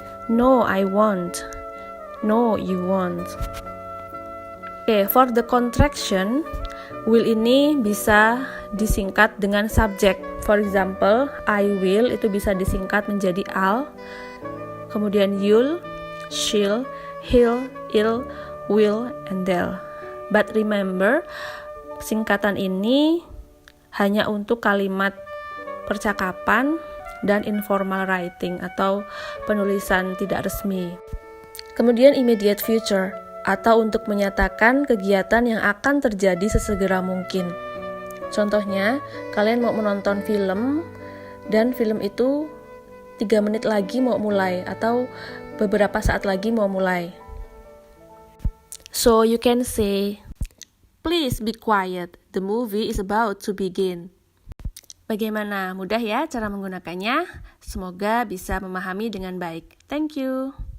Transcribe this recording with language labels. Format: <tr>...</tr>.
<en>No I won't. No you won't. Oke, for the contraction, will</en> <id>ini bisa disingkat dengan subjek.</id> <en>For example,</en> <id>I will itu bisa disingkat menjadi I'll. Kemudian you'll, she'll, he'll, it'll, will, and they'll.</id> <en>But remember,</en> <id>singkatan ini hanya untuk kalimat percakapan dan informal writing atau penulisan tidak resmi. Kemudian immediate future atau untuk menyatakan kegiatan yang akan terjadi sesegera mungkin. Contohnya, kalian mau menonton film dan film itu 3 menit lagi mau mulai atau beberapa saat lagi mau mulai.</id> <en>So you can say, please be quiet, the movie is about to begin.</en> <id>Bagaimana? Mudah ya cara menggunakannya? Semoga bisa memahami dengan baik.</id> <en>Thank you.</en>